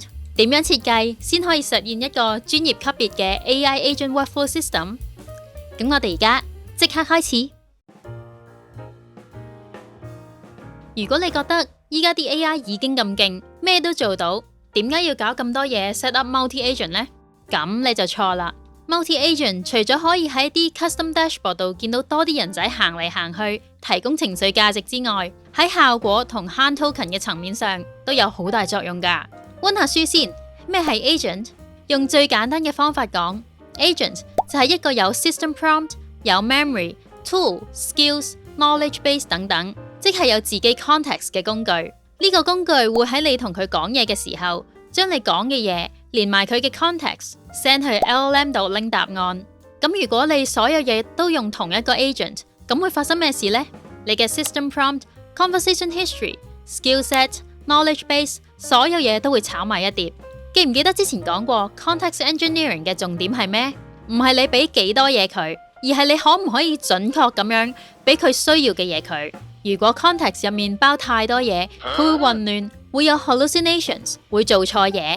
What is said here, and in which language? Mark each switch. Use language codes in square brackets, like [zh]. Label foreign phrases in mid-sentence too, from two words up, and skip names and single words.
[yue] 點樣設計先可以實現一個專業級別嘅 [en] AI Agent Workflow System？ [yue] 咁我哋而家即刻開始。如果你覺得依家啲 AI 已經咁勁，咩都做到，點解要搞咁多嘢 [en] set up multi-agent [yue] 呢？咁你就錯啦。multi-agent 除咗可以喺啲 [en] custom dashboard [yue] 度見到多啲人仔行嚟行去，提供情緒價值之外，喺效果同慳 token 嘅層面上都有好大作用㗎。溫下書先，咩係 agent？ 用最簡單嘅方法講 ，agent 就係一個有 [en] system prompt、 [yue] 有 [en] memory、tool、skills、knowledge base [yue] 等等，即係有自己 context 嘅工具。呢個工具會喺你同佢講嘢嘅時候，將你講嘅嘢連埋佢嘅 context send 去 LLM 度拎答案。咁如果你所有嘢都用同一個 agent， 咁會發生咩事呢？ [en] 你嘅 system prompt、conversation history、skill set、knowledge base， [yue] 所有嘢都會炒埋一碟。記唔記得之前講過 [en] context engineering [yue] 嘅重點係咩？唔係你俾幾多嘢佢，而係你可唔可以準確咁樣俾佢需要嘅嘢佢。如果 context 入面包太多嘢，佢會混亂，會有 hallucinations， 會做錯嘢。